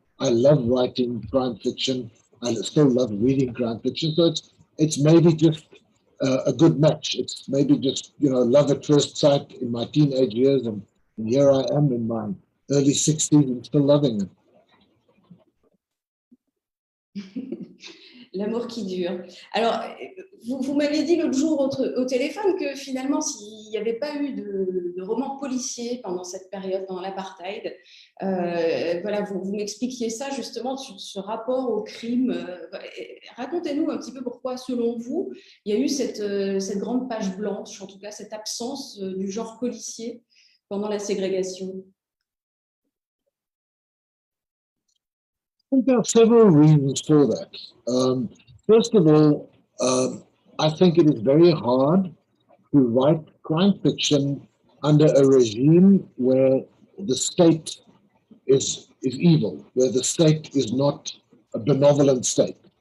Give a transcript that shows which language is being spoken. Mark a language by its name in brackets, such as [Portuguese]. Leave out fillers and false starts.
[English] I love writing crime fiction. I still love reading crime fiction. So it's maybe just a good match. It's maybe just, love at first sight in my teenage years, and here I am in my early 60s and still loving it. [French] L'amour qui dure. Alors, vous m'avez dit l'autre jour au téléphone que finalement, s'il n'y avait pas eu de roman policier pendant cette période, pendant l'apartheid, voilà, vous m'expliquiez ça justement, ce rapport au crime. Racontez-nous un petit peu pourquoi, selon vous, il y a eu cette grande page blanche, en tout cas cette absence du genre policier pendant la ségrégation. [English] I think there are several reasons for that. First of all, I think it is very hard to write crime fiction under a regime where the state is evil, where the state is not a benevolent state.